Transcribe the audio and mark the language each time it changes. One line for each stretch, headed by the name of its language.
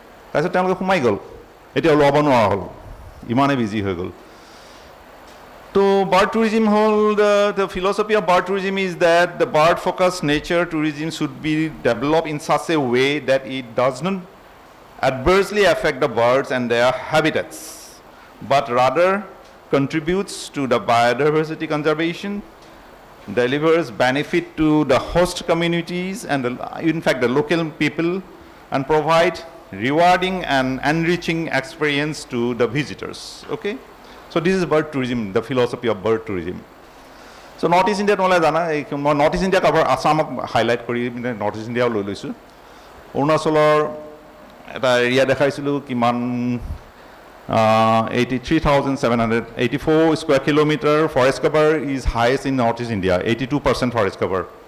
Assamese: তাৰপিছত তেওঁলোকে সোমাই গ'ল, এতিয়া ওলাব নোৱাৰা হ'ল, ইমানেই বিজি হৈ গ'ল।
English: So bird tourism the philosophy of bird tourism is that the bird focused nature tourism should be developed in such a way that it does not adversely affect the birds and their habitats, but rather contributes to the biodiversity conservation, delivers benefit to the host communities and in fact the local people, and provide rewarding and enriching experience to the visitors. Okay? So this is bird tourism, the philosophy of bird tourism.
Assamese: So North East India তোমালোকে জানা, মই north east India cover আছামক highlight কৰি north east ইণ্ডিয়াও লৈ লৈছোঁ। অৰুণাচলৰ এটা area দেখাইছিলোঁ, কিমান 83,784 square kilometer.
English: Forest cover is highest in North East India, 82% forest cover.